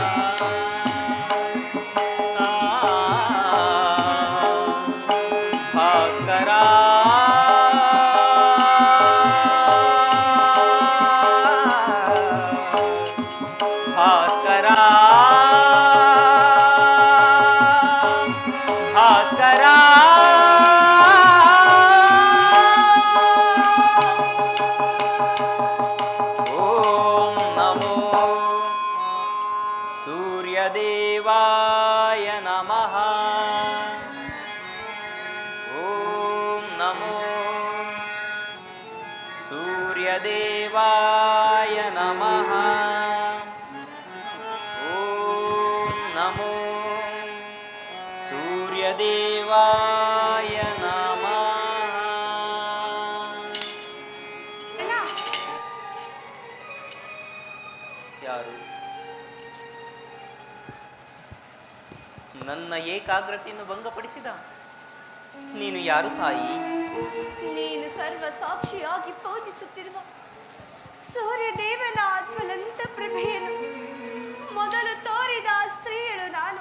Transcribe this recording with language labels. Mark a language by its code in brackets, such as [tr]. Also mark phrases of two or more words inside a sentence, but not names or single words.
[kn] ಭಾಸ್ಕರ ಭಾಸ್ಕರ ಭಾಸ್ಕರ [sa] ओं नमो सूर्यदेवाय नमः ओं नमो सूर्यदेवाय नमः ओं नमो सूर्यदेवाय नमः. [kn] ಯಾರು ನನ್ನ ಏಕಾಗ್ರತೆಯನ್ನು ಭಂಗಪಡಿಸಿದ? ನೀನು ಯಾರು ತಾಯಿ? ನೀನು ಸರ್ವ ಸಾಕ್ಷಿಯಾಗಿ ಪೂಜಿಸುತ್ತಿರುವ ಸೂರ್ಯದೇವನ ಜ್ವಲಂತ ಪ್ರಭೆಯನ್ನು ಮೊದಲು ತೋರಿದ ಸ್ತ್ರೀಯಳು ನಾನು.